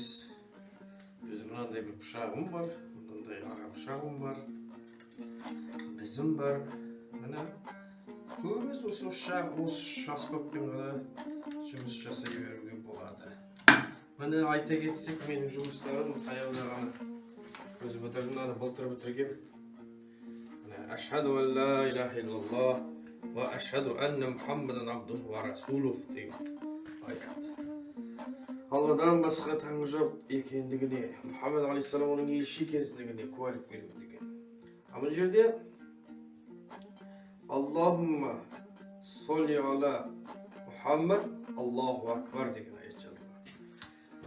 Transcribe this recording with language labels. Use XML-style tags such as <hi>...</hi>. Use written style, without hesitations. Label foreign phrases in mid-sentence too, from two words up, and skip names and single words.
<kk>Өзім мынандай бір пышағым бар, мынандай аға пышағым бар, бізім бар. Міне көбіміз осы аспаппен ғана жұмыс жасай беруге болады. Міне айта кетсек, менің жұмыстарым таяуда ғана өзі бітірдім, былтыр бітіргем.</kk> <ar>أشهد أن لا إله إلا الله وأشهد أن محمدا عبده ورسوله</ar> <kk>деген аят. Алладан басқа тәңір жоқ екендігіне, Мұхаммед алейхиссалам оның елші екендігіне куәлік беремін деген. Бұл жерде</kk> <ar>اللهم صل على محمد الله أكبر</ar> <kk>деген аят жазылған.</kk>